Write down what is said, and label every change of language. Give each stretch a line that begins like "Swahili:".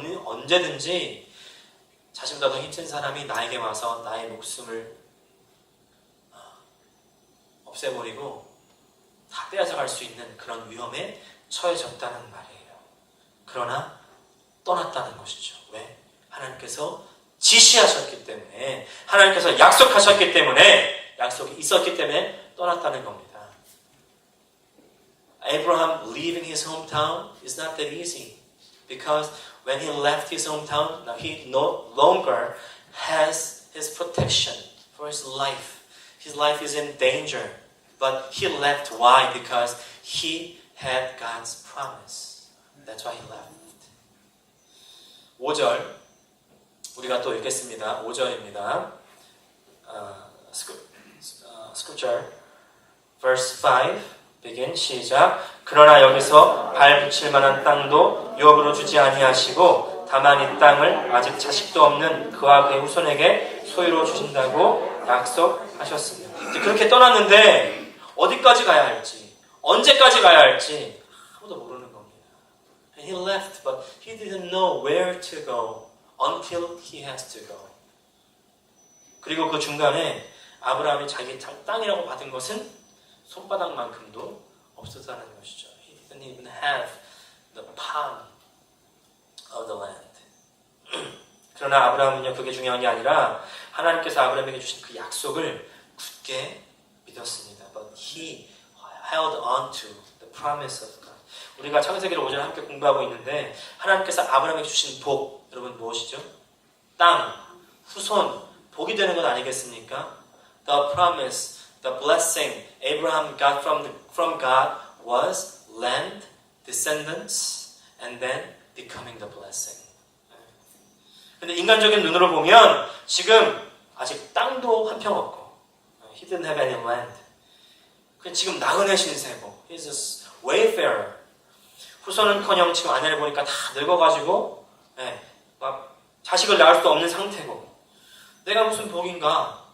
Korean: 언제든지 자신보다 더 힘센 사람이 나에게 와서 나의 목숨을 없애버리고 다 빼앗아갈 수 있는 그런 위험에 처해졌다는 말이에요. 그러나 떠났다는 것이죠. 왜? 하나님께서 지시하셨기 때문에, 하나님께서 약속하셨기 때문에, 약속이 있었기 때문에 떠났다는 겁니다.
English: Abraham leaving his hometown is not that easy, because when he left his hometown, now he no longer has his protection for his life. His life is in danger. But he left. Why? Because he had God's promise. That's why he left.
Korean: 5절 우리가 또 읽겠습니다. 5절입니다.
English: Scripture verse 5 begin
Korean: 시작. 그러나 여기서 발 붙일 만한 땅도 유업으로 주지 아니하시고 다만 이 땅을 아직 자식도 없는 그와 그의 후손에게 소유로 주신다고 약속하셨습니다. 이제 그렇게 떠났는데 어디까지 가야 할지, 언제까지 가야 할지 아무도 모르는 겁니다.
English: And he left, but he didn't know where to go until he has to go.
Korean: 그리고 그 중간에 아브라함이 자기 땅이라고 받은 것은 손바닥만큼도 없었다는 것이죠.
English: He didn't even have the palm of the land.
Korean: 그러나 아브라함은요, 그게 중요한 게 아니라 하나님께서 아브라함에게 주신 그 약속을 굳게 믿었습니다.
English: But he held on to the promise of God.
Korean: 우리가 창세기를 오전에 함께 공부하고 있는데 하나님께서 아브라함에게 주신 복, 여러분 무엇이죠? 땅, 후손, 복이 되는 것 아니겠습니까?
English: The promise, the blessing Abraham got from God was land, descendants, and then becoming the blessing.
Korean: 근데 인간적인 눈으로 보면 지금 아직 땅도 한 평 없고
English: He didn't have any land.
Korean: 지금 나그네 신세고
English: He's a wayfarer.
Korean: 후손은커녕 지금 아내를 보니까 다 늙어가지고 막 자식을 낳을 수 없는 상태고 내가 무슨 복인가?